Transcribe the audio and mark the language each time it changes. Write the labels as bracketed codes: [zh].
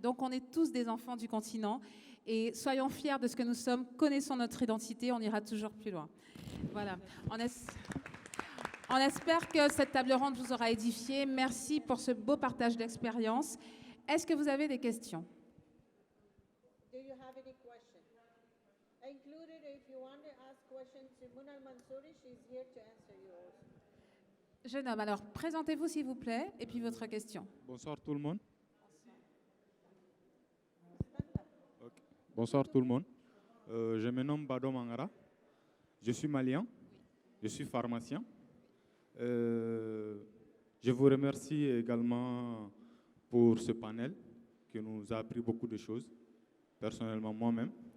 [fr] Donc, on est tous des enfants du continent. Et soyons fiers de ce que nous sommes, connaissons notre identité, on ira toujours plus loin. Voilà. On espère que cette table ronde vous aura édifié. Merci pour ce beau partage d'expérience. Est-ce que vous avez des questions? [en] Do you have any questions? Included, if you want to ask questions, Simone Al-Mansouri, she's here to answer yours. [fr] Jeune homme, alors présentez-vous s'il vous plaît, et puis votre question. Bonsoir tout le monde. Okay. Bonsoir tout le monde. Je me nomme Bado Mangara. Je suis malien. Je suis pharmacien. Je vous remercie également pour ce panel qui nous a appris beaucoup de choses, personnellement moi-même.